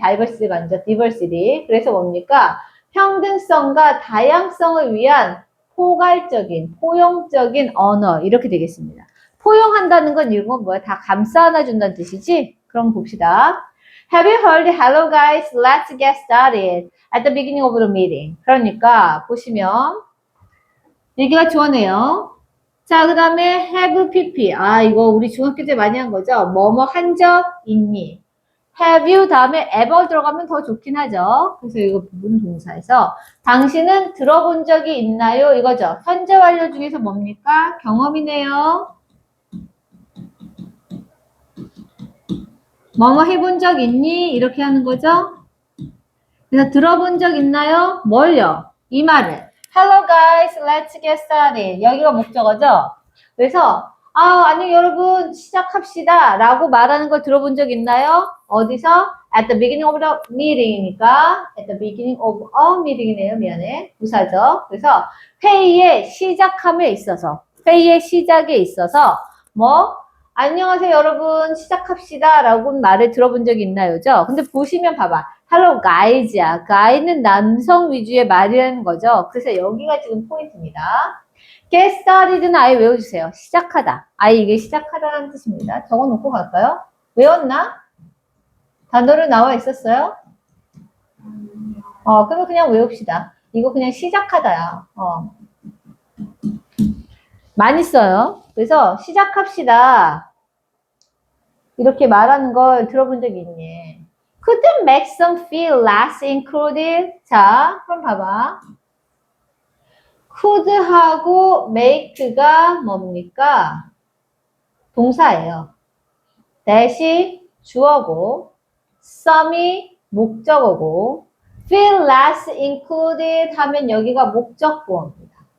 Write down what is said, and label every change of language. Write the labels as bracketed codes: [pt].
[ko] diversity가 아니죠. diversity. 그래서 뭡니까? 평등성과 다양성을 위한 포용적인 언어. 이렇게 되겠습니다. 포용한다는 건 이런 건 다 감싸 안아준다는 뜻이지? 그럼 봅시다. [en] Have you heard? Hello guys, let's get started at the beginning of the meeting. [ko] 그러니까 보시면 얘기가 좋네요. 자, 그 다음에 have pp. 아, 이거 우리 중학교 때 많이 한 거죠? 뭐뭐 한 적 있니? have you 다음에 ever 들어가면 더 좋긴 하죠. 그래서 이거 부분 동사에서 당신은 들어본 적이 있나요? 이거죠. 현재 완료 중에서 뭡니까? 경험이네요. 뭐뭐 해본 적 있니? 이렇게 하는 거죠. 그래서 들어본 적 있나요? 뭘요? 이 말을. [en] Hello guys, let's get started. [ko] 여기가 목적어죠. 그래서 아니 여러분 시작합시다 라고 말하는 걸 들어본 적 있나요? 어디서? [en] At the beginning of the meeting [ko] 이니까 [en] at the beginning of a meeting [ko] 이네요. 미안해. 부사죠. 그래서 회의의 시작함에 있어서 회의의 시작에 있어서 뭐 안녕하세요 여러분 시작합시다 라고 말을 들어본 적이 있나요죠? 근데 보시면 봐봐. [en] Hello guys [ko] 야. guy는 남성 위주의 말이라는 거죠. 그래서 여기가 지금 포인트입니다. [en] Get started [ko] 는 아예 외워주세요. 시작하다. 아예 이게 시작하다라는 뜻입니다. 적어놓고 갈까요? 외웠나? 단어로 나와 있었어요? 그럼 그냥 외웁시다. 이거 그냥 시작하다야. 많이 써요. 그래서 시작합시다. 이렇게 말하는 걸 들어본 적이 있니? [en] Couldn't make some feel less included. [ko] 자, 그럼 봐봐. could하고 make가 뭡니까? 동사예요. that이 주어고, some이 목적어고, feel less included 하면 여기가 목적보어입니다.